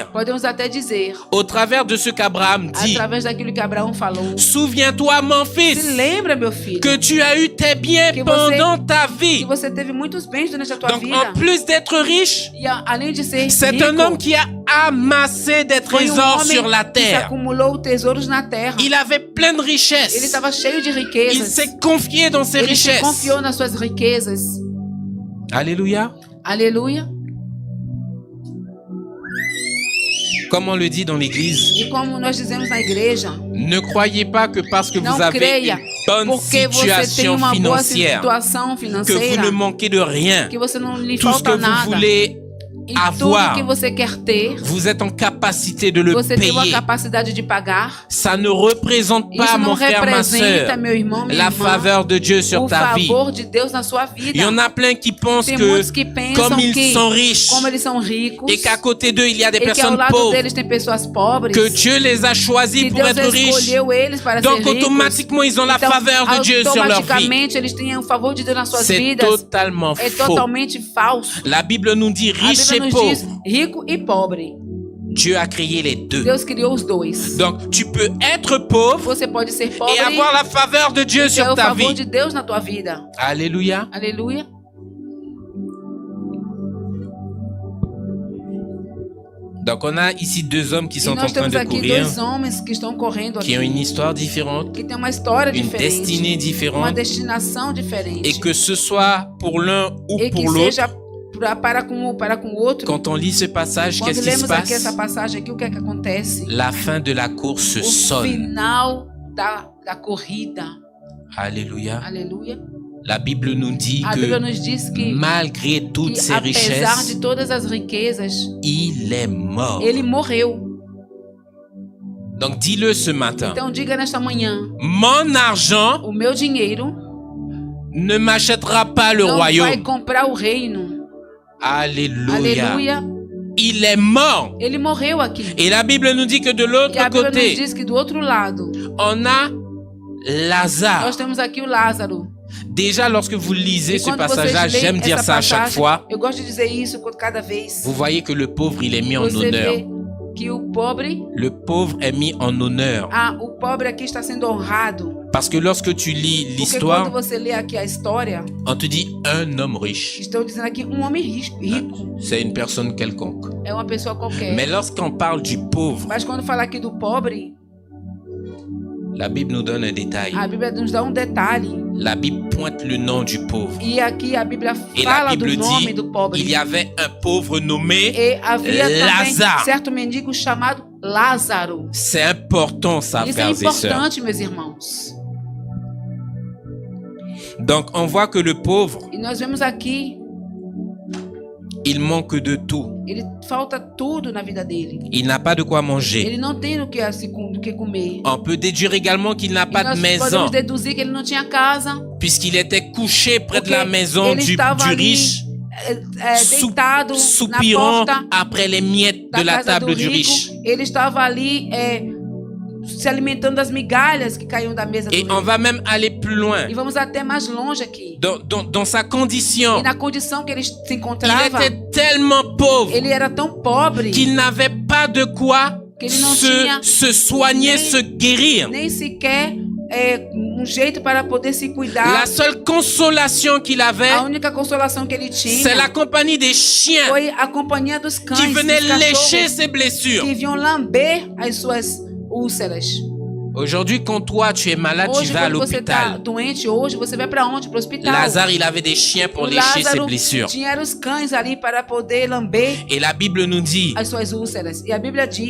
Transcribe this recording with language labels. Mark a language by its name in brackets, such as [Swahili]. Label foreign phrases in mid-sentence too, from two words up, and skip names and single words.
[Portuguese] Podemos até dizer, [French] au travers de ce qu'Abraham dit, [Portuguese] através daquilo que Abraão falou, [French] souviens-toi, mon [Portuguese] se [French] fils, [Portuguese] lembra, meu filho, [French] que tu as eu tes biens [Portuguese] Que você- [French] pendant ta [Portuguese] que [French] vie. [Portuguese] você teve muitos bens durante a tua [French] Donc, [Portuguese] vida. [French] en plus d'être riche, [Portuguese] E além de ser [French] c'est [Portuguese] rico, [French] un homme qui a amassé des [Portuguese] foi [French] trésors [Portuguese] homem [French] sur la [Portuguese] que [French] terre. [Portuguese] acumulou tesouros na terra. [French] Il avait plein de [Portuguese] Ele [French] richesses. [Portuguese] estava cheio de [French] Il [Portuguese] riquezas. [French] s'est confié dans ses [Portuguese] Ele se [French] richesses. [Portuguese] confiou nas suas riquezas. [French] Alléluia. [Portuguese] Aleluia. [French] Comme on le dit dans l'église, [Portuguese] E como nós dizemos na igreja, [French] ne croyez pas que parce que vous [Portuguese] não [French] avez [Portuguese] creia [French] une bonne [Portuguese] porque você tem [French] situation [Portuguese] uma boa [French] financière, [Portuguese] situação [French] que vous [Portuguese] financeira, [French] ne manquez de rien. [Portuguese] que você não lhe [French] Tout ce que [Portuguese] falta [French] vous [Portuguese] nada. [French] voulez [Portuguese] E tudo [French] avoir, [Portuguese] que você quer ter, [French] vous êtes en capacité de le [Portuguese] você tem a [French] payer. [Portuguese] capacidade de pagar. [French] Ça ne représente pas, [Portuguese] Isso não [French] mon frère, ma [Portuguese] representa, [French] soeur, [Portuguese] meu irmão, minha [French] la [Portuguese] irmã, [French] faveur de Dieu sur [Portuguese] o [French] ta vie. [Portuguese] favor de Deus na sua [French] Il y [Portuguese] vida. [French] en a plein qui pensent [Portuguese] Tem [French] que, [Portuguese] muitos que pensam [French] comme ils [Portuguese] que, [French] sont riches, [Portuguese] como eles são ricos, [French] et qu'à côté d'eux, il y a des [Portuguese] e que ao [French] personnes [Portuguese] lado [French] pauvres, [Portuguese] deles tem pessoas pobres, [French] que Dieu les a choisis [Portuguese] que [French] pour [Portuguese] Deus [French] être riches. [Portuguese] escolheu eles para [French] Donc, [Portuguese] ser ricos. [French] automatiquement, ils ont la [Portuguese] Então, [French] faveur de Dieu sur leur vie. [Portuguese] automaticamente, eles têm o favor de Deus nas suas [French] C'est [Portuguese] vidas. [French] totalement [Portuguese] É [French] faux. [Portuguese] totalmente falso. [French] La Bible nous dit [Portuguese] A [French] riche [Portuguese] Bíblia [French] et [Portuguese] nos diz [French] pauvre. [Portuguese] rico e pobre. [French] Dieu a créé les deux. [Portuguese] Deus criou os dois. [French] Donc, tu peux être pauvre [Portuguese] Você pode ser pobre [French] et avoir la faveur de Dieu [Portuguese] e ter [French] sur [Portuguese] o [French] ta [Portuguese] favor [French] vie. [Portuguese] de Deus na tua vida. [French] Alléluia. [Portuguese] Aleluia. [French] Donc, on a ici deux hommes qui [Portuguese] E [French] sont en [Portuguese] nós [French] train [Portuguese] temos [French] de [Portuguese] aqui [French] courir, [Portuguese] dois homens que estão correndo [French] qui [Portuguese] aqui, [French] ont une histoire différente, [Portuguese] que tem uma história [French] une [Portuguese] diferente, [French] destinée [Portuguese] uma [French] différente, [Portuguese] destinação diferente. [French] et que ce soit pour l'un ou [Portuguese] E que [French] pour l'autre, [Portuguese] seja para com o outro. [French] quand on lit ce passage, [Portuguese] Quando [French] qu'est-ce qui se [Portuguese] lemos aqui essa [French] passe? [Portuguese] passagem aqui, o que é que acontece? [French] La fin de la course [Portuguese] O [French] sonne. [Portuguese] final da corrida. [French] Alléluia. [Portuguese] Aleluia. [French] La Bible nous dit [Portuguese] A Bíblia [French] que [Portuguese] nos diz que [French] malgré toutes ces [Portuguese] apesar [French] richesses, [Portuguese] de todas as riquezas, [French] il est mort. [Portuguese] ele morreu. [French] Donc dis-le ce matin. [Portuguese] Então diga nesta manhã, [French] Mon argent [Portuguese] o meu dinheiro [French] ne m'achètera pas le [Portuguese] não vai [French] royaume. [Portuguese] comprar o reino. [French] Alléluia. [Portuguese] Aleluia. [French] Il est mort. [Portuguese] Ele morreu aqui. [French] Et la Bible nous dit que de [Portuguese] E a [French] l'autre [Portuguese] Bíblia nos [French] côté, [Portuguese] diz que do outro lado, [French] on a Lazare. [Portuguese] nós temos aqui o Lázaro. [French] Déjà, lorsque vous lisez [Portuguese] E [French] ce [Portuguese] quando [French] passage-là, [Portuguese] vocês [French] j'aime [Portuguese] leem [French] dire [Portuguese] essa [French] ça à chaque [Portuguese] passagem, [French] fois. [Portuguese] eu gosto de dizer isso cada vez. [French] Vous voyez que le pauvre, il est mis en [Portuguese] Você [French] honneur. [Portuguese] vê que o pobre, [French] Le pauvre est mis en honneur. [Portuguese] o pobre aqui está sendo honrado. [French] Parce que lorsque tu lis [Portuguese] Porque quando [French] l'histoire, [Portuguese] você lê aqui a história, [French] on te dit un homme riche. [Portuguese] estão dizendo aqui um homem rico. [French] C'est une personne quelconque. [Portuguese] É uma pessoa qualquer. [French] Mais lorsqu'on parle du pauvre, [Portuguese] Mas quando fala aqui do pobre, [French] la Bible nous donne un détail. [Portuguese] a Bíblia nos dá um detalhe. [French] La Bible pointe le nom du pauvre. [Portuguese] E aqui a Bíblia [French] Et la [Portuguese] fala do [French] Bible [Portuguese] nome [French] dit, [Portuguese] do pobre. [French] il y avait un pauvre nommé [Portuguese] E havia também Lázaro. certo mendigo chamado Lázaro. [French] C'est important ça, [Portuguese] Isso é [French] frères et sœurs. [Portuguese] importante, meus irmãos. [French] Donc on voit que le pauvre, [Portuguese] E nós vemos aqui, [French] il manque de tout. [Portuguese] ele falta tudo na vida dele. [French] Il n'a pas de quoi manger. [Portuguese] Ele não tem do que comer. [French] On peut déduire également qu'il n'a [Portuguese] E [French] pas de [Portuguese] nós [French] maison, [Portuguese] podemos deduzir que ele não tinha casa. [French] puisqu'il était couché près de [Portuguese] Porque [French] la maison [Portuguese] ele [French] du [Portuguese] estava ali, [French] riche, [Portuguese] deitado na [French] soupirant [Portuguese] porta [French] après les miettes [Portuguese] da [French] de la [Portuguese] casa do [French] table du [Portuguese] rico. [French] riche. [Portuguese] Ele estava ali se alimentando das migalhas que caíam da mesa do [French] Et [Portuguese] rico. [French] on va même aller plus loin. [Portuguese] E vamos até mais longe aqui. [French] Dans sa condition, [Portuguese] E na condição que ele se [French] il [Portuguese] encontrava, [French] était tellement pauvre [Portuguese] ele era tão pobre [French] qu'il n'avait pas de quoi [Portuguese] Que ele não tinha [French] se soigner, [Portuguese] nem- [French] se guérir. [Portuguese] nem sequer um jeito para poder se [French] La [Portuguese] cuidar. [French] seule consolation qu'il avait, [Portuguese] A única consolação que ele [French] c'est la [Portuguese] tinha [French] compagnie des chiens [Portuguese] foi a companhia dos cães, [French] qui [Portuguese] dos [French] venaient lécher [Portuguese] cachorros, [French] ses blessures. [Portuguese] que vinham lamber as suas úlceras. [French] Aujourd'hui, quand toi tu es malade, tu [Portuguese] Hoje, [French] vas à [Portuguese] quando você está [French] l'hôpital. [Portuguese] doente, hoje você vai para onde? Para o hospital. [French] Lazare, il avait des chiens pour [Portuguese] O [French] lécher ses [Portuguese] Lázaro [French] blessures. [Portuguese] tinha os cães ali para poder lamber [French] Et la Bible nous dit [Portuguese] as suas úlceras. E a Bíblia diz